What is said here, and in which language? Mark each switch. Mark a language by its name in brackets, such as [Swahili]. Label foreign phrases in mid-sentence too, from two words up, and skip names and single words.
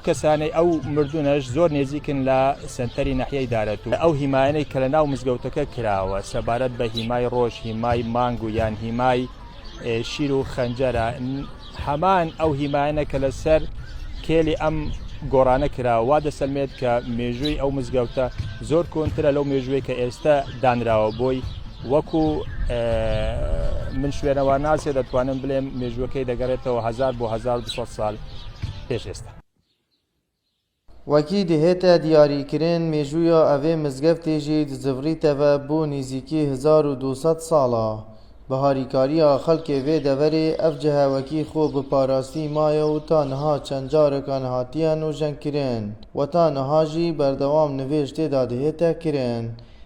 [Central Kurdish] کەسانەی ئەو مردونەش زۆر نێزیکن لە سنتەری نەحیەی دارەت و ئەو هیمایانەی کە لە ناو مزگەوتەکە کراوە سەبارەت بە هیمای ڕۆژ هیمای مانگ و یان هیمای شیر و خەنجەرە هەمان ئەو هیمایانە کە لەسەر کێلی ئەم گۆڕانە کراوە وا دەسەلمێت کە مێژووی ئەو مزگەوتە زۆر کۆنترە لەو مێژووی کە ئێستا دانراوە بۆی وەکو من شوێنەوە ناسێ دەتوانم بڵێم مێژووەکەی دەگەڕێتەوە 1000 بۆ 1200 ساڵ پێش ئێستا [Kurdish] Wekî dihête diyarîkirin mêjûya evê mizgeftê jî dizivriteve bo nêzîkî 1200 sala. Bi harîkariya xelkê vê deverê ev cihewekî xwe bi parastî maye û ta niha çend carekan hatiye nûjenkirin we ta niha jî berdewam nivêj têda dihête kirin.